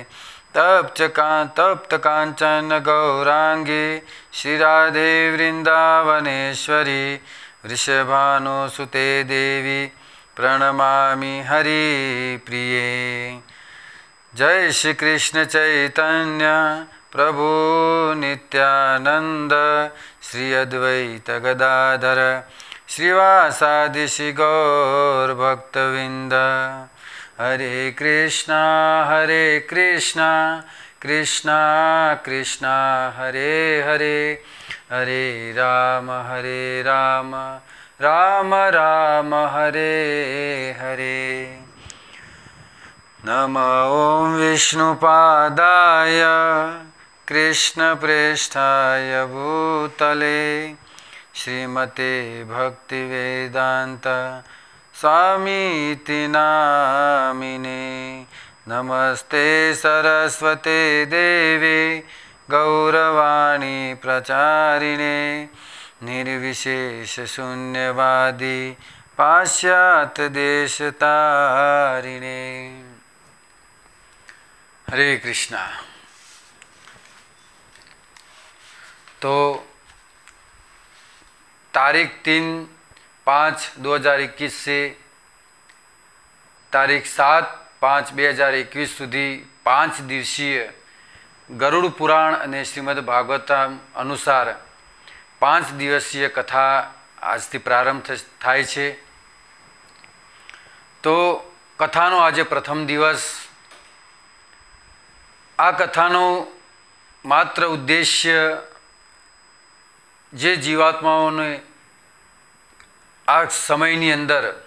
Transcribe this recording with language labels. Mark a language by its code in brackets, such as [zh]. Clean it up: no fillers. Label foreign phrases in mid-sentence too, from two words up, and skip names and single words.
[sa] तप्त कांचन गौरांगी श्री राधे वृंदावनेश्वरी वृषभानुसुते देवी प्रणमामि हरि प्रिये। जय श्री कृष्ण चैतन्य प्रभु नित्यानंद श्री अद्वैत गदाधर श्रीवासादि श्री गौर भक्तविंद। हरे कृष्णा कृष्णा कृष्णा हरे हरे, हरे राम राम राम हरे हरे। नमो ओं विष्णुपादाय कृष्णप्रेष्ठाय भूतले श्रीमते भक्तिवेदांत स्वामीति नामिने। नमस्ते सरस्वते देवे गौरवाणी प्रचारिणे निर्विशेष शून्यवादी पाश्चात्य देशतारिणे। [gu] હરે કૃષ્ણા। તો તારીખ 3/5/2021 સે તારીખ 7/5/2021 સુધી 5 દિવસીય ગરુડ પુરાણ અને શ્રીમદ ભાગવતમ અનુસાર 5 દિવસીય કથા આજથી પ્રારંભ થાય છે। તો કથાનો આજે પ્રથમ દિવસ। આ કથાનો માત્ર ઉદ્દેશ્ય જે જીવાત્માઓને આ સમયની અંદર